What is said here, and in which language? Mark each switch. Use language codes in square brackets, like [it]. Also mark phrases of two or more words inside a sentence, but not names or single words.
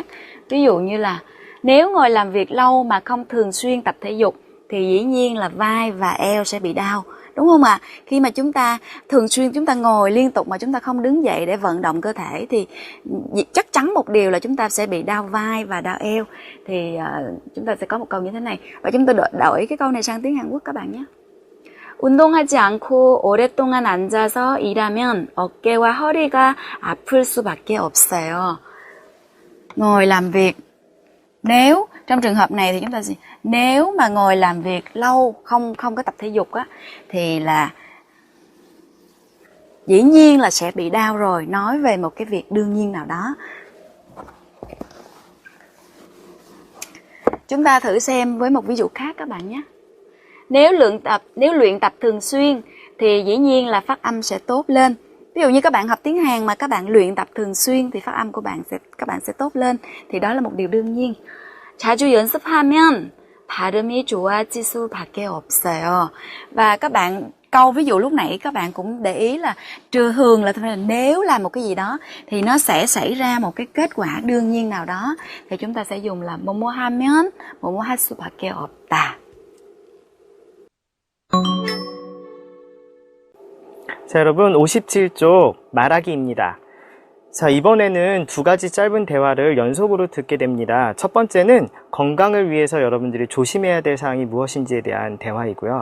[vi] Ví dụ như là nếu ngồi làm việc lâu mà không thường xuyên tập thể dục thì dĩ nhiên là vai và eo sẽ bị đau. Đúng không ạ? Khi mà chúng ta thường xuyên chúng ta ngồi liên tục mà chúng ta không đứng dậy để vận động cơ thể thì chắc chắn một điều là chúng ta sẽ bị đau vai và đau eo. Thì chúng ta sẽ có một câu như thế này. Và chúng ta đổi cái câu này sang tiếng Hàn Quốc các bạn nhé. [ko] 운동하지 않고 오랫동안 앉아서 일하면 어깨와 허리가 아플 수밖에 없어요. [vi] Ngồi làm việc. Nếu trong trường hợp này thì chúng ta sẽ nếu mà ngồi làm việc lâu không có tập thể dục á thì là dĩ nhiên là sẽ bị đau rồi, nói về một cái việc đương nhiên nào đó. Chúng ta thử xem với một ví dụ khác các bạn nhé. Nếu luyện tập thường xuyên thì dĩ nhiên là phát âm sẽ tốt lên. Ví dụ như các bạn học tiếng Hàn mà các bạn luyện tập thường xuyên thì phát âm của các bạn sẽ tốt lên. Thì đó là một điều đương nhiên. [ko] 자주 연습하면 발음이 좋아질 수밖에 없어요. [vi] Và các bạn câu ví dụ lúc nãy các bạn cũng để ý là thường là nếu làm một cái gì đó thì nó sẽ xảy ra một cái kết quả đương nhiên nào đó. Thì chúng ta sẽ dùng là [ko] 뭐뭐 하면 뭐뭐 할 수밖에 없다. 자, 여러분 57쪽 말하기입니다. 자, 이번에는 두 가지 짧은 대화를 연속으로 듣게 됩니다. 첫 번째는 건강을 위해서 여러분들이 조심해야 될 사항이 무엇인지에 대한 대화이고요.